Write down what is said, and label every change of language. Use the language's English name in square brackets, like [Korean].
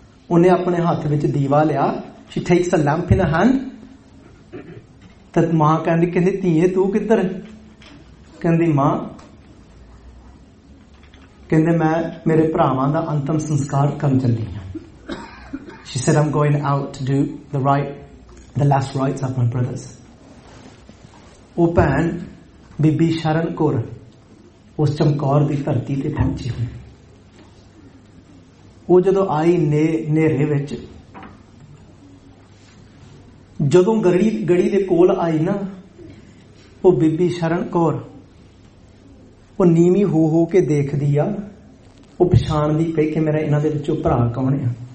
[Punjabi] ਉਹਨੇ ਆਪਣੇ ਹੱਥ ਵਿੱਚ ਦੀਵਾ ਲਿਆ, [English] She takes a lamp in her hand. [Punjabi] ਤਦ ਮਾਂ ਕਹਿੰਦੀ ਧੀਏ ਤੂੰ ਕਿੱਧਰ? ਕਹਿੰਦੀ ਮਾਂ, ਕਹਿੰਦੇ ਮੈਂ ਮੇਰੇ ਭਰਾਵਾਂ ਦਾ ਅੰਤਮ ਸੰਸਕਾਰ ਕਰਨ ਚੱਲੀ ਹਾਂ। [English] She said, I'm going out to do the last rites of my brothers. [Punjabi] ਉਹ ਭੈਣ ਬੀਬੀ ਸ਼ਰਨ ਕੌਰ ਉਸ ਚਮਕੌਰ ਦੀ ਧਰਤੀ ਤੇ ਪਹੁੰਚੀ ਹੋਈ। ਉਹ ਜਦੋਂ ਆਈ ਹਨੇਰੇ ਵਿੱਚ, ਜਦੋਂ ਗੜੀ ਦੇ ਕੋਲ ਆਈ ਨਾ, ਉਹ ਬੀਬੀ ਸ਼ਰਨ ਕੌਰ ਉਹ ਨੀਵੀਂ ਹੋ ਕੇ ਦੇਖਦੀ ਆ, ਉਹ ਪਛਾਣਦੀ ਪਈ ਕਿ ਮੇਰਾ ਇਹਨਾਂ ਦੇ ਵਿੱਚੋਂ ਭਰਾ ਕੌਣ ਆ।